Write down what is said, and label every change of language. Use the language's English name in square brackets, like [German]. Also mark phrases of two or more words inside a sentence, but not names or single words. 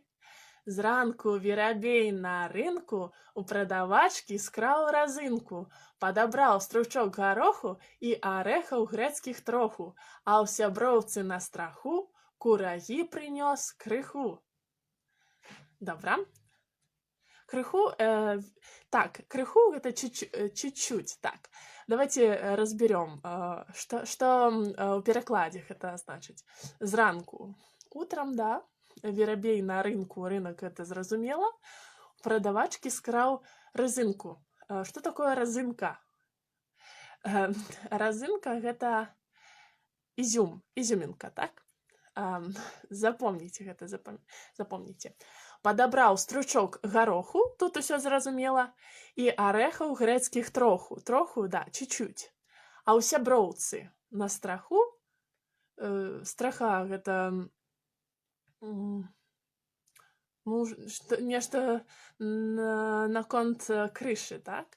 [Belarusian] Зранку верабей на рынку у прадавачкі скраў разынку. Падабраў стручок гароху і арэхаў грэцкіх троху, а ў сяброўцы на страху курагі прынёс крыху. Добра. Крыху, так, крыху гэта чуть-чуть, так. [Russian] Давайте разберем, что в перекладе это значит. [Belarusian] Зранку. Утром, да, верабей на рынку, рынок это зразумела. Продавачки скраў разынку. [Russian] Что такое разынка? Разынка это изюм, изюминка, так? Запомните гэта, запомните. [Belarusian] Падабраў стручок гароху, тут усё зразумела, і арэхаў грэцкіх троху. Троху, да, чуть-чуть. А ў сяброўцы на страху, страха гэта нешта наконт крышы, так?